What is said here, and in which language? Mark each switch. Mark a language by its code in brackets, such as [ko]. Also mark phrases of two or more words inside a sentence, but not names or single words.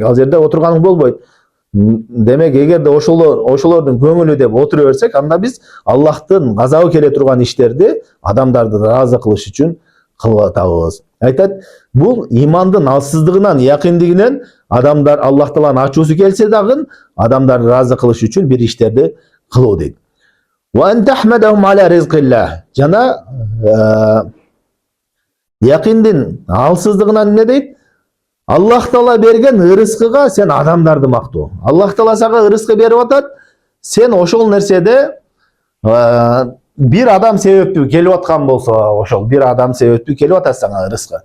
[ky] Ал жерде отурганың болбойт. Демек, эгерде ошолордун көңүлү деп отура берсек, анда биз Аллахтын газабы келе турган иштерди адамдарды ыраазы кылыш үчүн кылып атабыз. Айтат, бул имандын алсыздыгынан, якиндигинен адамдар Аллах Тааланын ачуусу келсе дагы адамдарды ыраазы кылыш үчүн бир иштерди кылуу дейт. [ar] وأن تحمدهم على رزق الله. [ky] Жана якиндин алсыздыгынан эмне дейт? Аллах Таала берген ырыскыга сен адамдарды мактоо. Аллах Таала сага ырыскы берип атат, сен ошол нерседе бир адам себептүү келип аткан болсо, ошол бир адам себептүү келип атат сага ырыскы.